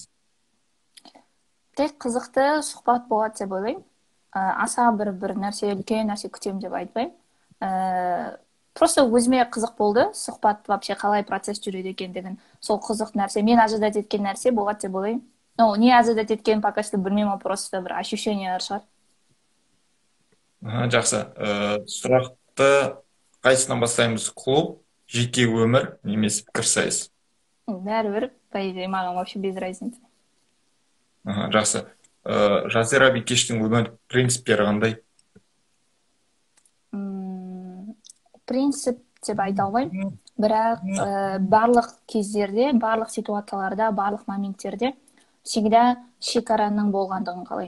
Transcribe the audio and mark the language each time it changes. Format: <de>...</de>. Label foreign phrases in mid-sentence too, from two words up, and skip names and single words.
<kk>Тек қызықты сұхбат болады деп ойлаймын. Аса бір нәрсе, үлкен нәрсе күтемін деп айтпаймын. Просто өзіме қызық болды, сұхбат вообще қалай процесс жүреді екендігін. Сол қызық нәрсе, мен ожидать еткен нәрсе болады деп ойлаймын. Ну,</kk> <ru>не ожидать</ru> <kk>еткен</kk> <ru>пока что</ru> <kk>білмеймін, просто бір ощущениялар шығар. Жақсы. Сұрақты қайсынан бастаймыз? Клуб, жеке өмір, немесе пікірсайыс? Бәрібір,</kk> <ru>по идее,</ru> <kk>маған</kk> <ru>вообще без разницы.</ru> <kk>Жақсы. Жазира Бикештің өмір принциптері қандай? Принцип деп айта алмаймын, бірақ барлық кездерде, барлық ситуацияларда, барлық моменттерде всегда шекараның болғандығын қалаймын.</kk>